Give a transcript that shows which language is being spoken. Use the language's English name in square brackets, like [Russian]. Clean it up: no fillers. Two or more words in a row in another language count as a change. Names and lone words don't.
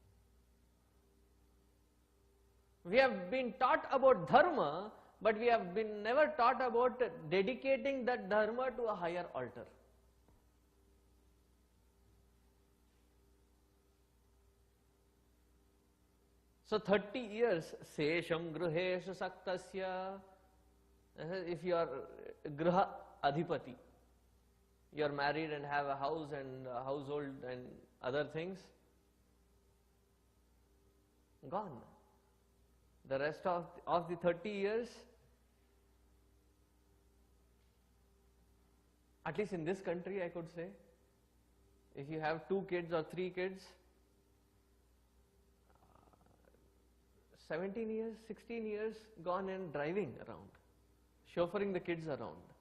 [English] We have been taught about dharma, but we have been never taught about dedicating that dharma to a higher altar. So 30 years, [Sanskrit] sesham gruheshu saktasya. [English] If you are [Sanskrit] griha adhipati, [English] you are married and have a house and a household and other things, gone. The rest of the 30 years, at least in this country I could say, if you have 2 kids or 3 kids, 17 years, 16 years gone in driving around, chauffeuring the kids around.